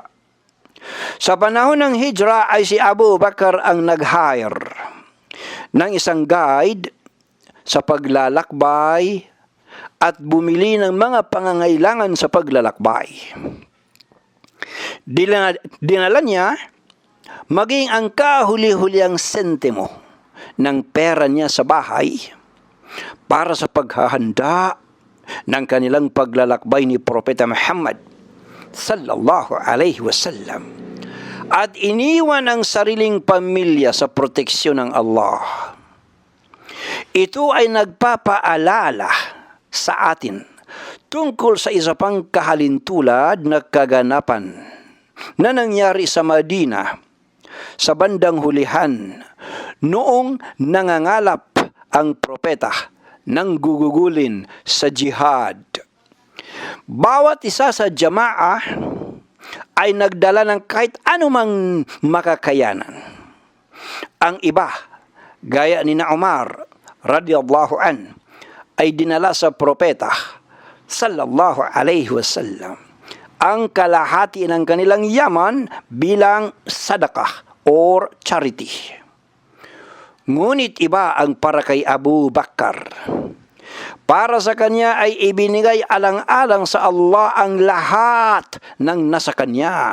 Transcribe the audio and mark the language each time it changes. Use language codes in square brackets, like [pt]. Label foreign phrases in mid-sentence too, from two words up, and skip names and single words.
[tl] Sa panahon ng hijra ay si Abu Bakar ang nag-hire ng isang guide sa paglalakbay at bumili ng mga pangangailangan sa paglalakbay. Dinala niya maging ang kahuli-huliang sentimo ng pera niya sa bahay para sa paghahanda ng kanilang paglalakbay ni Propeta Muhammad [ar] sallallahu alaihi wasallam, [tl] at iniwan ang sariling pamilya sa proteksyon ng Allah. Ito ay nagpapaalala sa atin tungkol sa isa pang kahalintulad na kaganapan na nangyari sa Madina sa bandang hulihan noong nangangalap ang propeta ng gugugulin sa jihad. Bawat isa sa jamaah ay nagdala ng kahit anumang makakayanan. Ang iba, gaya ni Umar [ar] radhiyallahu an, [tl] ay dinala sa propeta [ar] sallallahu alaihi wasallam [tl] ang kalahati ng kanilang yaman bilang sadaqah [en] or charity. [tl] Ngunit iba ang para kay Abu Bakar. Para sa kanya ay ibinigay alang-alang sa Allah ang lahat ng nasa kanya.